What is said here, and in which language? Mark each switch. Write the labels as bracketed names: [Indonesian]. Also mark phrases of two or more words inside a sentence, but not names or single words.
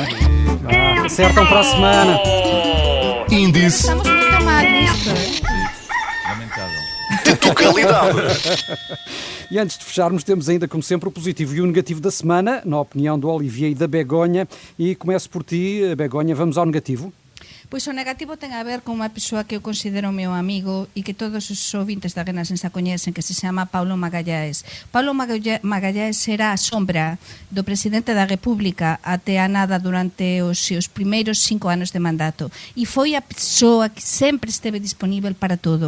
[Portuguese] Acertam para a semana. Índice Estamos muito mal nisto. Lamentável. de Tugalidade. E antes de fecharmos, temos ainda, como sempre, o positivo e o negativo da semana, na opinião do Olivier e da Begonha. E começo por ti, Begonha, vamos ao negativo. [Galician] Pois o negativo ten a ver con unha persoa que eu considero meu amigo e que todos os ouvintes da Renascença coñecen, que se chama Paulo Magalhães. Paulo Magalhães era a sombra do presidente da República até a nada durante os seus primeiros 5 anos de mandato e foi a persoa que sempre esteve disponível para todo.